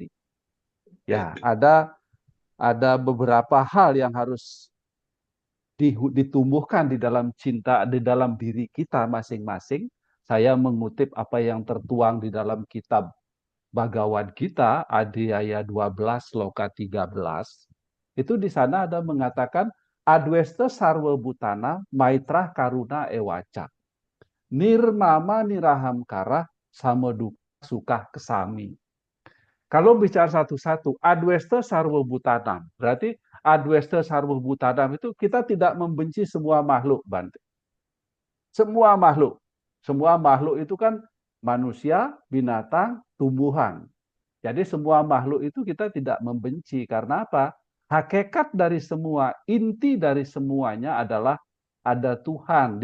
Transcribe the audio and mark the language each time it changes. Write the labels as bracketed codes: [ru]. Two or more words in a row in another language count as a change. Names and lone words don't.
[id] Ya, ada beberapa hal yang harus ditumbuhkan di dalam cinta, di dalam diri kita masing-masing. Saya mengutip apa yang tertuang di dalam kitab Bhagavad Gita, Adhyaya 12, Loka 13. Itu di sana ada mengatakan, [sa] Adwesta sarwa bhutana maitra karuna ewaca. Nirmama nirahamkara samoduka suka kesami. [id] Kalau bicara satu-satu, [sa] adwesta sarwa bhutanam. [id] Berarti [sa] adwesta sarwa bhutanam [id] itu kita tidak membenci semua makhluk, Bante. Semua makhluk. Semua makhluk itu kan manusia, binatang, tumbuhan. Jadi semua makhluk itu kita tidak membenci. Karena apa? Hakikat dari semua, inti dari semuanya adalah ada Tuhan.